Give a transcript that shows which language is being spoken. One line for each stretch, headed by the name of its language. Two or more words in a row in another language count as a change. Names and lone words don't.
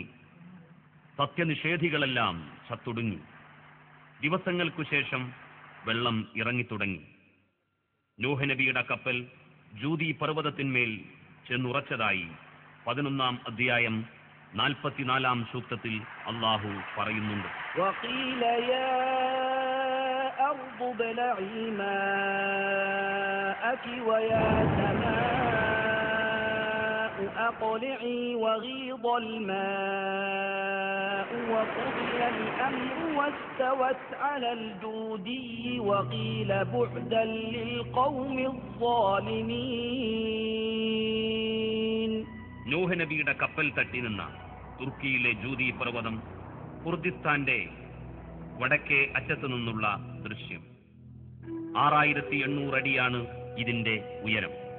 Malayalam: സത്യനിഷേധികളെല്ലാം ചത്തൊടുങ്ങി. ദിവസങ്ങൾക്കു ശേഷം വെള്ളം ഇറങ്ങിത്തുടങ്ങി. നൂഹ് നബിയുടെ കപ്പൽ ജൂദി പർവ്വതത്തിന്മേൽ ചെന്നുറച്ചതായി 11-ാം അധ്യായം 44-ാം സൂക്തത്തിൽ അള്ളാഹു പറയുന്നുണ്ട്.
Arabic: وقيل يا أرض أرض ابلعي ماءك ويا سماء أقلعي وغيض الماء وقضي الأمر واستوت على الجودي وقيل بعدا للقوم الظالمين.
Malayalam: നൂഹ് നബിയുടെ കപ്പൽ തട്ടി നിന്ന തുർക്കിയിലെ ജൂതി പർവ്വതം കുർദിസ്ഥാന്റെ വടക്കേ അറ്റത്തു നിന്നുള്ള ദൃശ്യം. 6800 അടിയാണ് ഇതിന്റെ ഉയരം.